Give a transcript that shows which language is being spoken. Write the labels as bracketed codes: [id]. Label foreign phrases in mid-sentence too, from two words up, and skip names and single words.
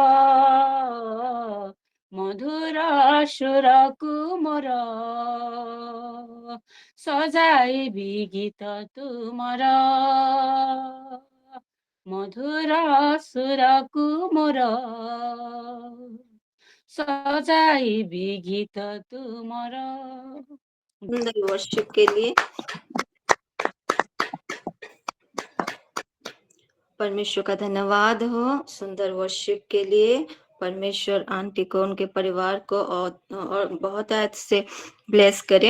[or] ମଧୁର ସୁରକୁ ମୋର, ସଜାଇବି ଗୀତ ତୁମର, ମଧୁର ସୁରକୁ ମୋର, ସଜାଇବି ଗୀତ ତୁମର। [hi] सुंदर वर्शिप के लिए परमेश्वर का धन्यवाद हो। सुंदर वर्शिप के लिए परमेश्वर आंटी को, उनके परिवार को और बहुत से ब्लेस करे।